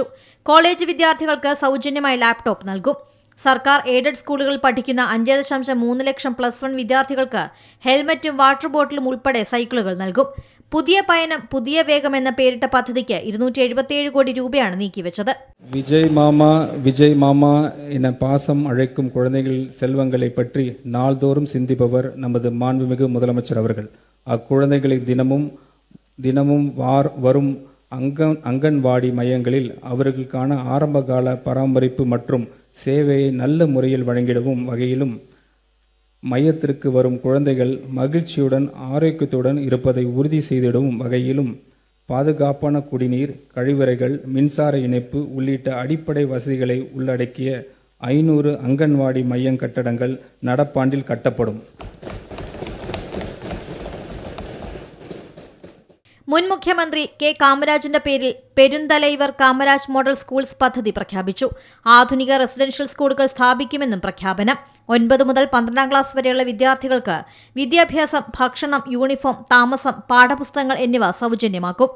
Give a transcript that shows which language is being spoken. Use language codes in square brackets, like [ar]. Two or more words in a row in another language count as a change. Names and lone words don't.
[ml] കോളേജ് വിദ്യാർത്ഥികൾക്ക് സൗജന്യമായി ലാപ്ടോപ്പ് നൽകും. സർക്കാർ എയ്ഡഡ് സ്കൂളുകളിൽ പഠിക്കുന്ന 5.3 ലക്ഷം +1 വിദ്യാർത്ഥികൾക്ക് ഹെൽമറ്റും വാട്ടർ ബോട്ടിലും ഉൾപ്പെടെ സൈക്കിളുകൾ നൽകും. പുതിയ പയനം പുതിയ വേഗം എന്ന പേരിട്ട പദ്ധതിക്ക് 277 കോടി രൂപയാണ് നീക്കിവെച്ചത്. [ta] விஜய் மாமா என பாசம் அழைக்கும் குழந்தைகள் செல்வங்களை பற்றி நாள்தோறும் சிந்திப்பவர் நமது மாண்புமிகு முதலமைச்சர் அவர்கள். அக்குழந்தைகளை தினமும் வரும் அங்கன்வாடி மையங்களில் அவர்களுக்கான ஆரம்பகால பராமரிப்பு மற்றும் சேவையை நல்ல முறையில் வழங்கிடவும் வகையிலும் மையத்திற்கு வரும் குழந்தைகள் மகிழ்ச்சியுடன் ஆரோக்கியத்துடன் இருப்பதை உறுதி செய்திடவும் வகையிலும் பாதுகாப்பான குடிநீர், கழிவறைகள், மின்சார இணைப்பு உள்ளிட்ட அடிப்படை வசதிகளை உள்ளடக்கிய 500 அங்கன்வாடி மையம் கட்டடங்கள் நடப்பாண்டில் கட்டப்படும். [ml] മുൻ മുഖ്യമന്ത്രി കെ കാമരാജിന്റെ പേരിൽ പെരുന്തലൈവർ കാമരാജ് മോഡൽ സ്കൂൾസ് പദ്ധതി പ്രഖ്യാപിച്ചു. ആധുനിക റെസിഡൻഷ്യൽ സ്കൂളുകൾ സ്ഥാപിക്കുമെന്നും പ്രഖ്യാപനം. 9 മുതൽ 12 ക്ലാസ് വരെയുള്ള വിദ്യാർത്ഥികൾക്ക് വിദ്യാഭ്യാസം, ഭക്ഷണം, യൂണിഫോം, താമസം, പാഠപുസ്തകങ്ങൾ എന്നിവ സൗജന്യമാക്കും.